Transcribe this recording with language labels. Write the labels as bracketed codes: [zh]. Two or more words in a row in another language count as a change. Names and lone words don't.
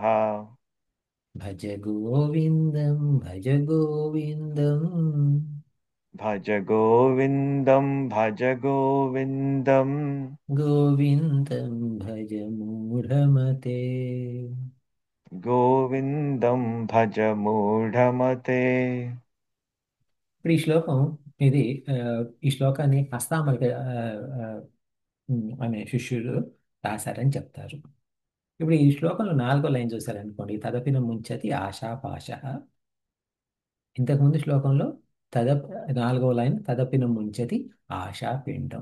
[sa] भज गोविन्दं भज गोविन्दम् भज गोविन्दम् गोविन्दं भज मूढमते. गोविन्दं भज मूढमते. [te] ఇప్పుడు ఈ శ్లోకం ఇది ఆ, ఈ శ్లోకాన్ని హస్తామలిక అనే శిష్యుడు రాశారని చెప్తారు. ఇప్పుడు ఈ శ్లోకంలో 4వ లైన్ చూసారనుకోండి, [sa] తదపిన ముంచతి ఆశాపాశ. [te] ఇంతకుముందు శ్లోకంలో తద 4వ లైన్ [sa] తదపిన ముంచతి ఆశాపిండం.